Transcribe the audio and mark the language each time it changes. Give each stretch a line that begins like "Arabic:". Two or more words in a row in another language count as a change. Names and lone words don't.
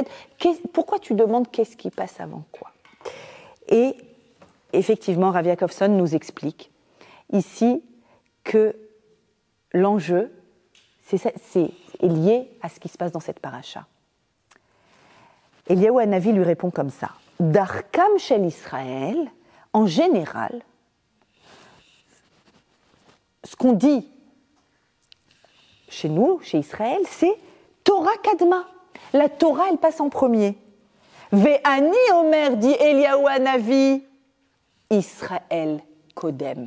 French: Pourquoi tu demandes qu'est-ce qui passe avant quoi? Et effectivement, Rav Yaakovson nous explique ici que l'enjeu est lié à ce qui se passe dans cette paracha. Eliyahu Hanavi lui répond comme ça.
Hebrew: דרכם של ישראל,
French: en général, ce qu'on dit chez nous, chez Israël, c'est
Hebrew: תורה קדמה.
French: La Torah, elle passe en premier.
Hebrew: ואני אומר,
French: dit
Hebrew: Eliyahu Hanavi, ישראל קודם.